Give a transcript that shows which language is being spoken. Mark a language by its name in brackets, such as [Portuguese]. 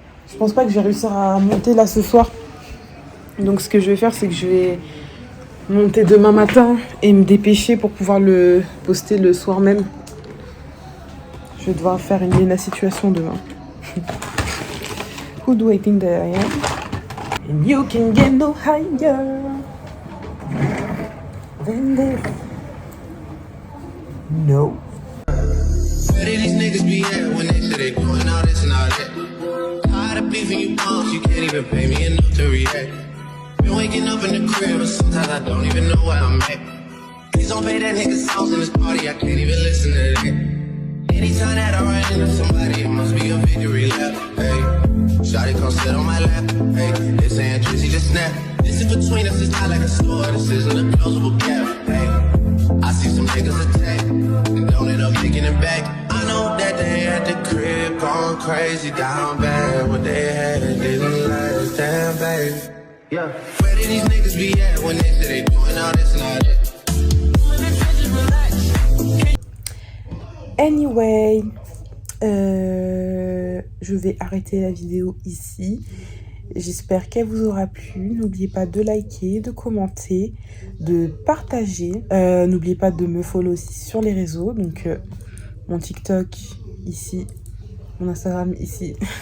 [French] Je pense pas que je vais réussir à monter là ce soir. Donc ce que je vais faire, c'est que je vais monter demain matin et me dépêcher pour pouvoir le poster le soir même. Je vais devoir faire une Lena situation demain. [English] Who do I think that I am? And you can get no higher than this. No. Where did these niggas be at when they say they doing all this and all that? Tired of beefing you bums, you can't even pay me enough to react. Been waking up in the crib, but sometimes I don't even know where I'm at. Please don't play that nigga songs in this party, I can't even listen to that. Anytime that I run into somebody, it must be a victory lap. Hey, shawty come sit on my lap. Hey, this ain't Drizzy, just snap. This is between us, it's not like a store, this isn't a closable gap. Hey, I see some niggas attack and don't end up making it back. I know that they at the crib going crazy down bad. What they had didn't last, damn baby. Yeah. Where did these niggas be at when they say they doing all this and all that? [French] Anyway, je vais arrêter la vidéo ici. J'espère qu'elle vous aura plu. N'oubliez pas de liker, de commenter, de partager. N'oubliez pas de me follow aussi sur les réseaux. Donc, mon TikTok ici, mon Instagram ici.